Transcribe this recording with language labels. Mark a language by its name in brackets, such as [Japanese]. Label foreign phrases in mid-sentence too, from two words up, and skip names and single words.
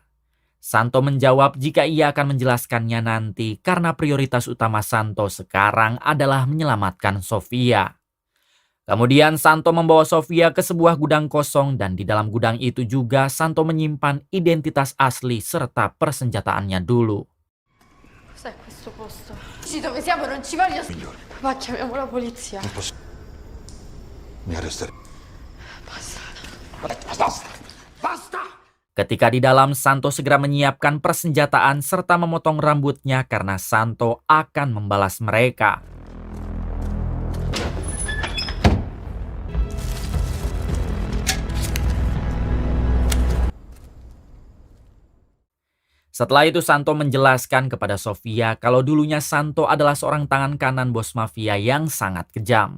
[Indonesian] Santo menjawab jika ia akan menjelaskannya nanti karena prioritas utama Santo sekarang adalah menyelamatkan Sofia. Kemudian Santo membawa Sofia ke sebuah gudang kosong dan di dalam gudang itu juga Santo menyimpan identitas asli serta persenjataannya dulu. [Italian] Cos'è questo posto? Sì, dove siamo non ci voglio. Migliore. Papà, chiamiamo la polizia. Non posso. Mi arresterei. Basta. Basta! Basta! [Indonesian] Ketika di dalam, Santo segera menyiapkan persenjataan serta memotong rambutnya karena Santo akan membalas mereka. Setelah itu Santo menjelaskan kepada Sofia kalau dulunya Santo adalah seorang tangan kanan bos mafia yang sangat kejam.